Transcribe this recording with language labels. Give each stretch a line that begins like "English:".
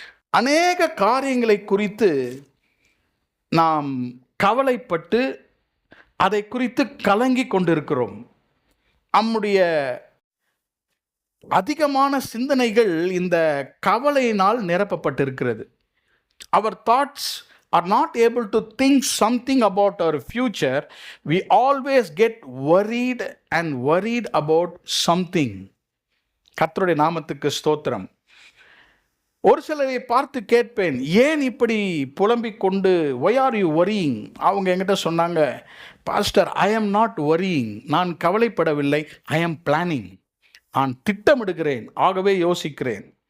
Tamil: அநேக காரியங்களை குறித்து நாம் கவலைப்பட்டு அதை குறித்து கலங்கி கொண்டிருக்கிறோம். நம்முடைய அதிகமான சிந்தனைகள் இந்த கவலையினால் நிரப்பப்பட்டிருக்கிறது.
English: Our thoughts are not able to think something about our future, we always get worried about something.
Tamil: கர்த்தருடைய நாமத்துக்கு ஸ்தோத்திரம். ஒரு சிலரை பார்த்து கேட்பேன், ஏன் இப்படி புலம்பிக் கொண்டு,
English: why are you worrying?
Tamil: அவங்க என்கிட்ட சொன்னாங்க, pastor,
English: I am not worrying,
Tamil: நான் கவலைப்படவில்லை,
English: I am planning,
Tamil: நான் திட்டமிடுகிறேன், ஆகவே யோசிக்கிறேன்.